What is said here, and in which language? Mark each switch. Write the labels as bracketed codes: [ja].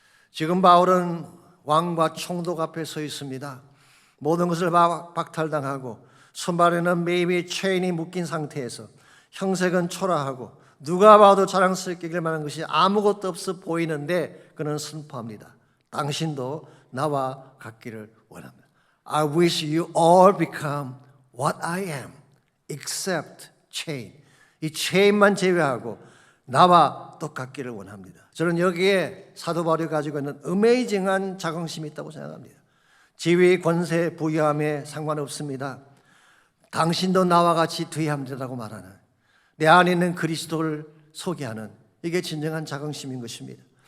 [ko] 지금 바울은 왕과 총독 앞에 서 있습니다. 모든 것을 박탈당하고 손발에는 매입이 체인이 묶인 상태에서 형색은 초라하고 누가 봐도 자랑스럽게 여길 만한 것이 아무것도 없어 보이는데 그는 선포합니다. 당신도 나와 같기를 원합니다. [en] I wish you all become what I am except chain. [ko] 이 체인만 제외하고 나와 똑같기를 원합니다. 저는 여기에 사도 바울이 가지고 있는 어메이징한 자긍심이 있다고 생각합니다. 지위, 권세, 부유함에 상관없습니다. 당신도 나와 같이 되어야 합니다라고 말하는, 내 안에 있는 그리스도를 소개하는, 이게 진정한 자긍심인 것입니다.